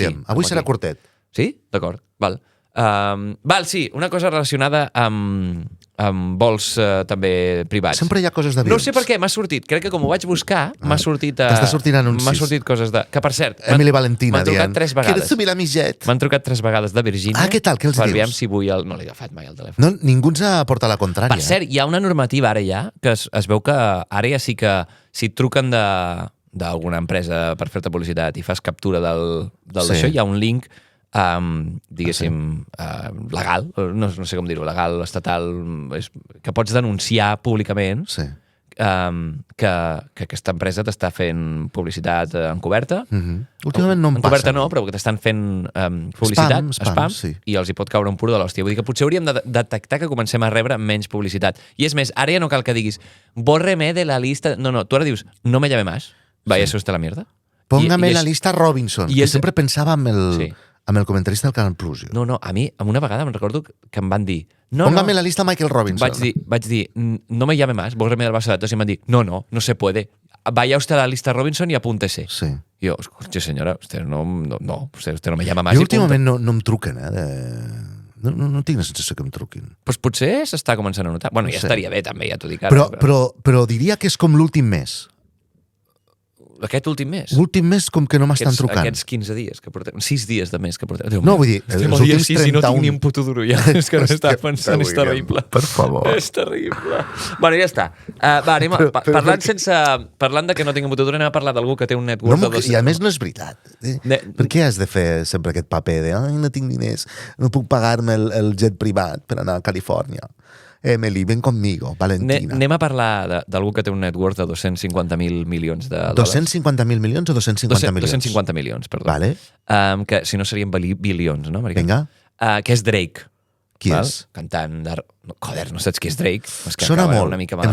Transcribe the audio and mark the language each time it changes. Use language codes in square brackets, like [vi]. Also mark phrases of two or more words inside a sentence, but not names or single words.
[ca] William. aquí, Avui com serà aquí. curtet. Sí? D'acord, val. Sí, una cosa relacionada amb vols també privats. Sempre hi ha coses d'avions. No sé per què, m'ha sortit. Crec que com ho vaig buscar, m'ha sortit... T'està sortint anuncis. M'ha sortit coses de... Que, per cert, Emily Valentina m'han trucat dient, 3 vegades. [es] ¿Quieres subir a mi jet? [ca] M'han trucat 3 vegades de Virgínia. Què tal? Què els per dius? aviam si vull... No l'he agafat mai, el telèfon. No, ningú ens ha portat la contrària. Per cert, hi ha una normativa ara ja, que es veu que ara ja sí que si et truquen d'alguna empresa per fer-te publicitat i fas captura d'això, hi ha un link diguéssim, legal, no sé com dir-ho, legal, estatal, que pots denunciar públicament que aquesta empresa t'està fent publicitat encoberta. Últimament no em passa. Encoberta no, però que t'estan fent publicitat, spam, sí. i els hi pot caure un pur de l'hòstia. Vull dir que potser hauríem de detectar que comencem a rebre menys publicitat. I és més, ara ja no cal que diguis [es] bórreme de la lista... No, [ca] tu ara dius, [es] no me llame más, vaya usted la mierda. Póngame la lista Robinson, [ca] que sempre pensava amb el comentarista del Canal Plus. No, a mi, amb una vegada me'n recordo que em van dir... [es] Póngame la lista Michael Robinson. [ca] Vaig dir, [es] no me llame más, bórreme de la base de datos, [ca] i em van dir, [es] no se puede. Vaya usted a la lista Robinson y apúntese. [ca] Sí. [es] Jo, escuche, senyora, usted no me llama más. [ca] Jo últimament no em truquen, No tinc la sensació que em truquin. Pues potser s'està començant a notar. Bueno, ja estaria bé, també, ja t'ho dic ara. Però diria que és com l'últim mes. Aquest últim mes? L'últim mes com que no m'estan trucant. Aquests 15 dies que portem, 6 dies de mes que portem. Déu no, vull dir, els últims 31... Si no tinc ni un puto duro ja, és que no estava pensant, és terrible. Per favor. És terrible. Bueno, ja està. Anem parlant de que no tinc un puto duro, anem a parlar d'algú que té un [en] net worth [ca] de 200... I a més no és veritat. Per què has de fer sempre aquest paper de no tinc diners, no puc pagar-me el jet privat per anar a Califòrnia? [es] Emily, ven conmigo, Valentina. [ca] Anem a parlar d'algú que té un [en] net worth [ca] de 250.000 milions de dòlars. 250.000 milions o 250 milions? 250 milions, perdó. Vale. Que si no serien bilions, no? Vinga. Que és Drake. Qui és? Cantant de... Joder, no saps qui és Drake? És que sona molt. Una mica